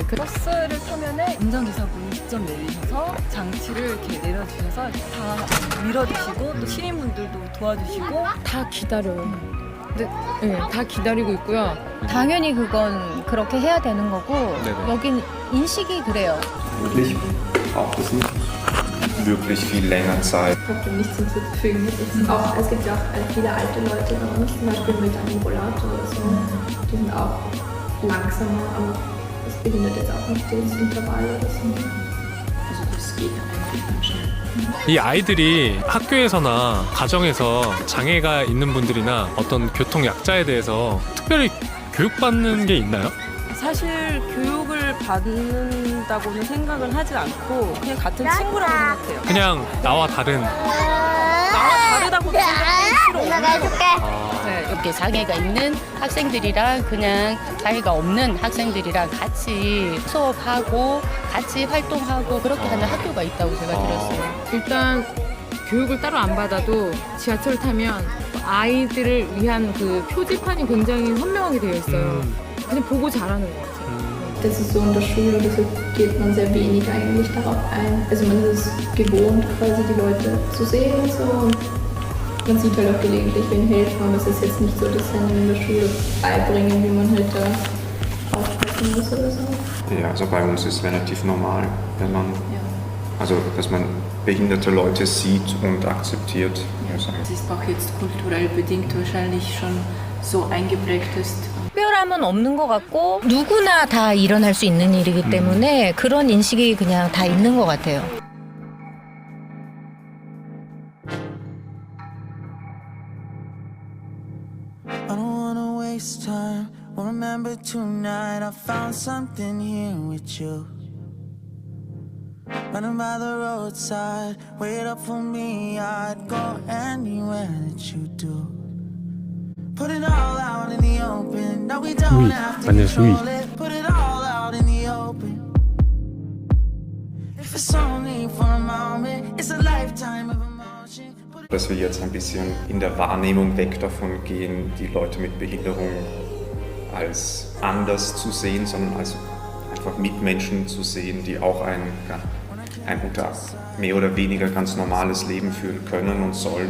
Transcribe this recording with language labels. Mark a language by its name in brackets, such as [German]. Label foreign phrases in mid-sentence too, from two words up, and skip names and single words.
[Korean] 버스를 타면은 운전기사분이 직접 내리셔서 장치를 이렇게 내려주셔서 다 밀어주시고 또 시민분들도 도와주시고 다 기다려요. 네, 다 기다리고 있고요. 당연히 그건 그렇게 해야 되는 거고 여긴 인식이 그래요. [German] Wirklich viel länger Zeit. Ich habe dem nichts hinzuzufügen. Es gibt ja auch viele alte Leute bei uns, zum Beispiel mit einem Rollator oder so. Die sind auch langsamer, aber das behindert jetzt auch nicht das Intervall oder so. Also das geht eigentlich ganz schnell. [Korean] 이 아이들이 학교에서나 가정에서 장애가 있는 분들이나 어떤 교통 약자에 대해서 특별히 교육받는 게 있나요? 사실 교육을 받는다고는 생각을 하지 않고 그냥 같은 친구라고 생각해요. 그냥 나와 다른. 나와 다르다고 생각하는 필요 없어요. 이렇게 장애가 있는 학생들이랑 그냥 장애가 없는 학생들이랑 같이 수업하고 같이 활동하고 그렇게 하는 학교가 있다고 제가 들었어요. 일단 교육을 따로 안 받아도 지하철을 타면 아이들을 위한 그 표지판이 굉장히 선명하게 되어 있어요. 그냥 보고 잘하는 것 같아요. [German] Das ist so in der Schule, deshalb geht man sehr wenig eigentlich darauf ein. Also man ist es gewohnt, quasi die Leute zu sehen und so. Und man sieht halt auch gelegentlich wen helfen, aber es ist jetzt nicht so, dass sie einem in der Schule beibringen, wie man halt da aufpassen muss oder so. Ja, also bei uns ist es relativ normal, wenn man, also dass man behinderte Leute sieht und akzeptiert. Das ist auch jetzt kulturell bedingt wahrscheinlich schon so eingeprägt ist. 특별함은 없는 것 같고 누구나 다 일어날 수 있는 일이기 때문에 그런 인식이 그냥 다 있는 것 같아요. [English] I don't wanna waste time. Well, remember tonight I found something here with you. Running by the roadside, wait up for me. I'd go anywhere that you do. Put it all out in the open. No, we don't have to control it. Put it all out in the open. If it's only for a moment, it's a lifetime of emotion. [German] Dass wir jetzt ein bisschen in der Wahrnehmung weg davon gehen, die Leute mit Behinderung als anders zu sehen, sondern als einfach Mitmenschen zu sehen, die auch ein unter mehr oder weniger ganz normales Leben führen können und sollen.